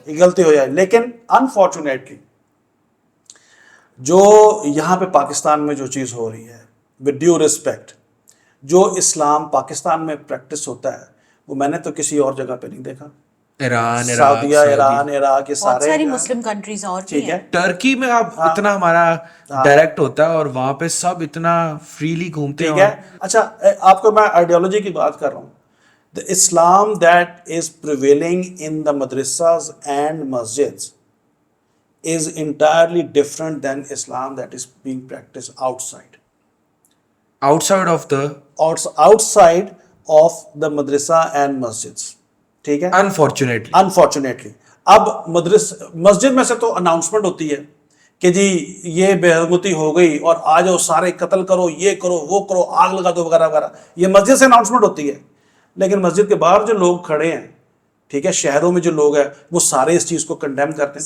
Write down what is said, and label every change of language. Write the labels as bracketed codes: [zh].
[ur] غلطی ہو جائے, لیکن انفارچونیٹلی جو یہاں پہ پاکستان میں جو چیز ہو رہی ہے, [en] with due respect, [ur] جو اسلام پاکستان میں پریکٹس ہوتا ہے وہ میں نے تو کسی اور جگہ پہ نہیں دیکھا. ایران, سعودیہ, ایران, عراق, یہ بہت ساری سارے مسلم کنٹریز اور بھی ٹھیک ہیں. ہے. ٹرکی میں اب اتنا ہمارا ڈائریکٹ ہوتا ہے اور وہاں پہ سب اتنا فریلی گھومتے ہیں. ٹھیک ہے. اچھا, آپ کو میں آئیڈیالوجی کی بات کر رہا ہوں. [en] The Islam that is prevailing in the madrasas and masjids is entirely different than Islam that is being practiced outside. Outside of the Outside of the madrasa and masjids. [ur] ٹھیک ہے. Unfortunately. اب مسجد میں سے تو اناؤنسمنٹ ہوتی ہے کہ جی یہ بے حرمتی ہو گئی اور آ جاؤ سارے قتل کرو, یہ کرو, وہ کرو, آگ لگا دو وغیرہ وغیرہ, یہ مسجد سے اناؤنسمنٹ ہوتی ہے. لیکن مسجد کے باہر جو لوگ کھڑے ہیں, ٹھیک ہے, شہروں میں جو لوگ ہیں وہ سارے اس چیز کو کنڈیم کرتے ہیں.